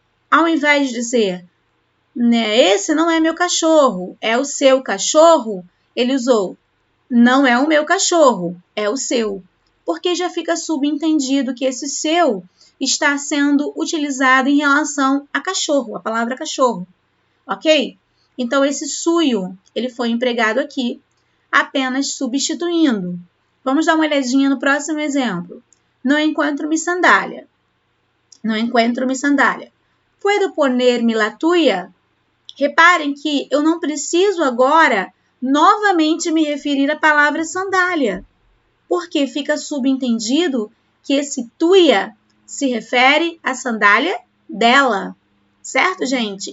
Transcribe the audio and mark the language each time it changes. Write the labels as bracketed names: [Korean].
[Portuguese] Ao invés de dizer, né, esse não é meu cachorro, é o seu cachorro, ele usou, não é o meu cachorro, é o seu, porque já fica subentendido que esse seu está sendo utilizado em relação a cachorro, a palavra cachorro. Ok? Então, esse suyo, ele foi empregado aqui, apenas substituindo. Vamos dar uma olhadinha no próximo exemplo. [Spanish] No encuentro mi sandália. No encuentro mi sandália. Puedo poner-me la tuya? [Portuguese] Reparem que eu não preciso agora novamente me referir à palavra sandália, porque fica subentendido que esse tuya se refere à sandália dela. Certo, gente?